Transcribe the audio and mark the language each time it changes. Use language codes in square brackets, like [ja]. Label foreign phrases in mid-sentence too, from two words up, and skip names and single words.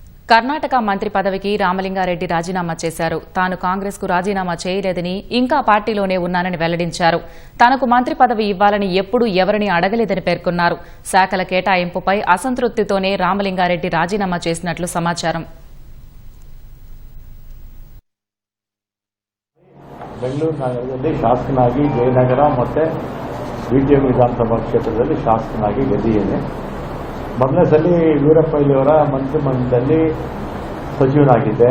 [te] కర్ణాటక మంత్రి పదవికి రామలింగారెడ్డి రాజీనామా చేశారు. తాను కాంగ్రెస్ కు రాజీనామా చేయలేదని, ఇంకా పార్టీలోనే ఉన్నానని వెల్లడించారు. తనకు మంత్రి పదవి ఇవ్వాలని ఎప్పుడూ ఎవరిని అడగలేదని పేర్కొన్నారు. శాఖల కేటాయింపుపై అసంతృప్తితోనే రామలింగారెడ్డి రాజీనామా చేసినట్లు సమాచారం. [kn] ಬೆಂಗಳೂರು ನಗರದಲ್ಲಿ ಶಾಸಕನಾಗಿ ಜಯನಗರ ಮತ್ತು ಬಿಟಿಎಂ ವಿಧಾನಸಭಾ ಕ್ಷೇತ್ರದಲ್ಲಿ ಶಾಸಕನಾಗಿ ಗೆದ್ದಿದ್ದೇನೆ. ಮೊದಲನೇ ಸಲ ವೀರಪ್ಪ ಮೊಯ್ಲಿಯವರ ಮಂತ್ರಿಮಂಡಲದಲ್ಲಿ ಸಚಿವನಾಗಿದ್ದೆ.